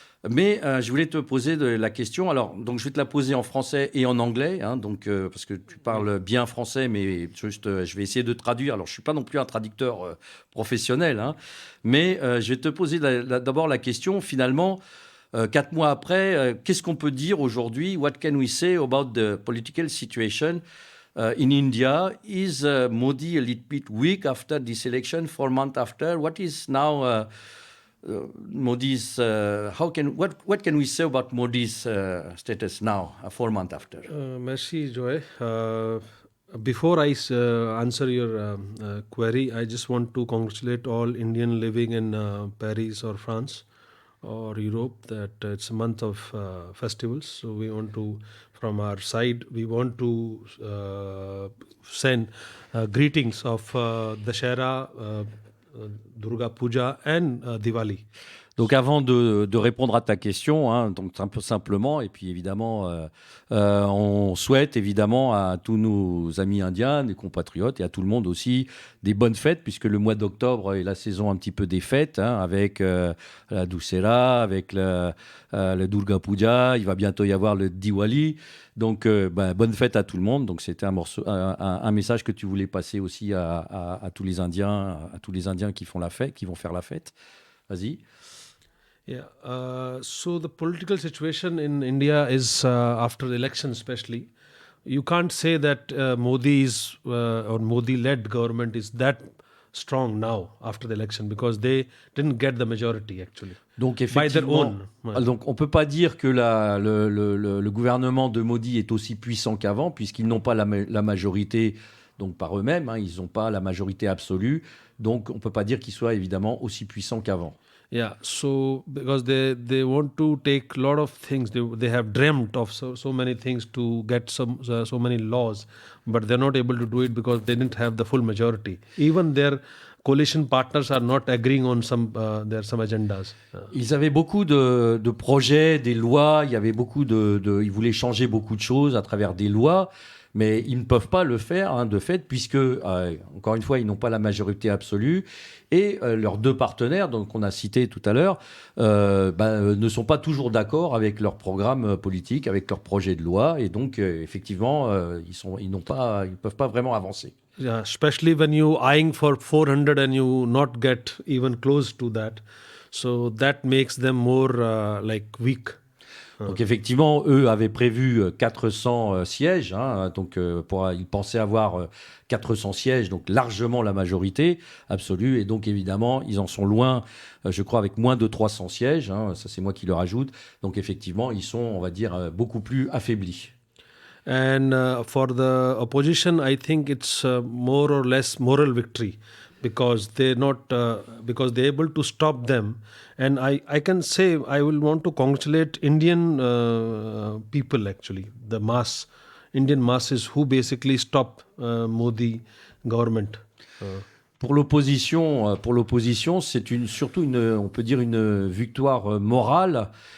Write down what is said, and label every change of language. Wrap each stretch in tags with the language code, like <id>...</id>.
<fr>Mais je voulais te poser la question. Alors, donc, je vais te la poser en français et en anglais, parce que tu parles bien français, mais juste, je vais essayer de traduire. Alors, je suis pas non plus un traducteur professionnel, mais je vais te poser d'abord la question. Finalement, 4 mois après, qu'est-ce qu'on peut dire aujourd'hui?</fr> <en>What can we say about the political situation in India? Is Modi a little bit weak after this election, 4 months after? What is now? Modi's what can we say about Modi's status now, 4 months after?</en> <fr>Merci, Joy.</fr> <en>Before I answer your query, I just want to congratulate all Indian living in Paris or France or Europe that it's a month of festivals. So we want to, from our side, we want to send greetings of Dashera, Durga Puja and Diwali.</en> <fr>Donc avant de répondre à ta question, hein, donc un peu simplement, et puis évidemment, on souhaite évidemment à tous nos amis indiens, des compatriotes et à tout le monde aussi des bonnes fêtes, puisque le mois d'octobre est la saison un petit peu des fêtes, hein, avec la Dussehra, avec le Durga Puja, il va bientôt y avoir le Diwali. Donc bonne fête à tout le monde. Donc c'était un message que tu voulais passer aussi à tous les Indiens qui font la fête, qui vont faire la fête. Vas-y.</fr> <en>Yeah. So the political situation in India is after the election, especially. You can't say that Modi's or Modi-led government is that strong now after the election because they didn't get the majority actually.</en> <fr>Donc</fr> <en>By their</en> <fr>effectivement,</fr> <en>own. Ouais.</en> <fr>donc on peut pas dire que le gouvernement de Modi est aussi puissant qu'avant, puisqu'ils n'ont pas la majorité, donc par eux-mêmes, hein, ils n'ont pas la majorité absolue. Donc on peut pas dire qu'ils soient évidemment aussi puissants qu'avant.</fr> <en>Yeah, so because they want to take a lot of things, they have dreamt of so many things to get so many laws, but they're not able to do it because they didn't have the full majority. Even their coalition partners are not agreeing on some agendas.</en> <fr>Ils avaient beaucoup de projets, des lois, il y avait ils voulaient changer beaucoup de choses à travers des lois, mais ils ne peuvent pas le faire, hein, de fait, puisque, encore une fois, ils n'ont pas la majorité absolue, et leurs deux partenaires, donc qu'on a cités tout à l'heure, ne sont pas toujours d'accord avec leur programme politique, avec leur projet de loi, et donc, effectivement, ils peuvent pas vraiment avancer.</fr> <en>Yeah, especially when you eyeing for 400 and you not get even close to that, so that makes them more weak.</en> <fr>Donc effectivement, eux avaient prévu 400 sièges, hein, donc ils pensaient avoir 400 sièges, donc largement la majorité absolue, et donc évidemment, ils en sont loin, je crois, avec moins de 300 sièges, hein, ça c'est moi qui le rajoute, donc effectivement, ils sont, on va dire, beaucoup plus affaiblis.</fr> <en>And for the opposition, I think it's more or less moral victory because they're able to stop them. And I can say I will want to congratulate Indian people actually, the Indian masses who basically stop Modi government.</en> <fr>Pour l'opposition, c'est surtout on peut dire une victoire morale.</fr>